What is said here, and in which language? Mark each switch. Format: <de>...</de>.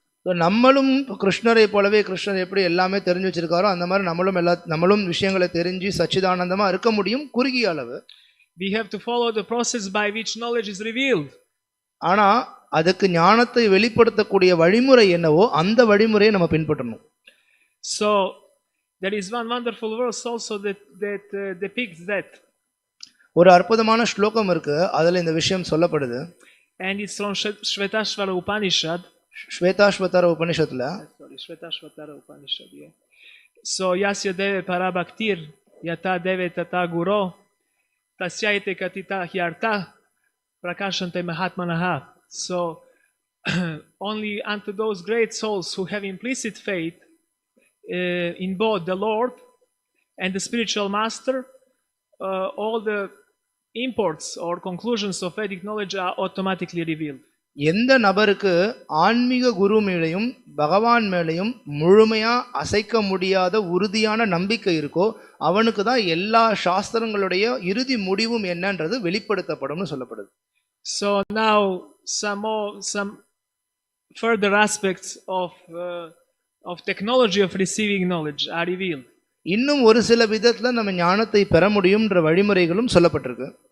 <ta>நம்மளும் கிருஷ்ணரை போலவே கிருஷ்ணர் எப்படி எல்லாமே தெரிஞ்சு வச்சிருக்காரோ அந்த மாதிரி நம்மளும் விஷயங்களை தெரிஞ்சு சச்சிதானந்தமா இருக்க முடியும் குறுகிய அளவு.</ta> <en>We have to follow the process by which knowledge is revealed.</en> <ta>ஆனா அதுக்கு ஞானத்தை வெளிப்படுத்தக்கூடிய வழிமுறை என்னவோ அந்த வழிமுறையை நம்ம பின்பற்றணும்.</ta> <en>So there is one wonderful verse also that depicts that.</en> <ta>ஒரு அற்புதமான ஸ்லோகம் இருக்கு, அதுல இந்த விஷயம் சொல்லப்படுது.</ta> <en>And it's from Shvetashvara Upanishad.</en> <ta>Shvetashvatara Upanishadla.</ta> <en>Sorry, Shvetashvatara Upanishad, yeah. So</en> <sa>yasya deve parabhaktir yata deve tata guro tasyaite katita hyarta prakashante mahatmanaha.</sa> <en>So only unto those great souls who have implicit faith in both the Lord and the spiritual master, all the imports or conclusions of Vedic knowledge are automatically revealed.</en> <ta>எந்த நபருக்கு ஆன்மீக குரு மேலையும் பகவான் மேலையும் முழுமையா அசைக்க முடியாத உறுதியான நம்பிக்கை இருக்கோ அவனுக்கு தான் எல்லா சாஸ்திரங்களுடைய இறுதி முடிவும் என்னன்றது வெளிப்படுத்தப்படும்னு சொல்லப்படுது.</ta> <en>So now some further aspects of technology of receiving knowledge are revealed.</en> <ta>இன்னும் ஒரு சில விதத்துல நம்ம ஞானத்தை பெற முடியும்ன்ற வழிமுறைகளும் சொல்லப்பட்டிருக்கு.</ta>